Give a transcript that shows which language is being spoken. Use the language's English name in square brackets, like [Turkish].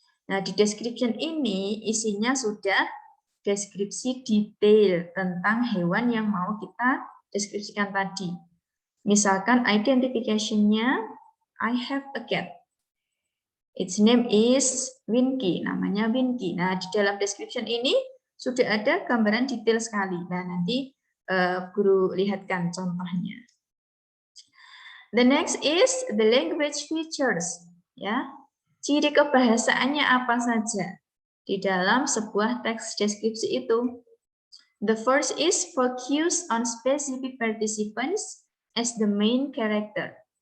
[Indonesian] Nah, di description ini isinya sudah deskripsi detail tentang hewan yang mau kita deskripsikan tadi. Misalkan identification-nya, [English] I have a cat. Its name is Winky, [Indonesian] namanya Winky. Nah, di dalam description ini sudah ada gambaran detail sekali. Nah, nanti guru lihatkan contohnya. [English] The next is the language features. [Indonesian] Ya, ciri kebahasaannya apa saja di dalam sebuah teks deskripsi itu. [English] The first is focus on specific participants as the main character.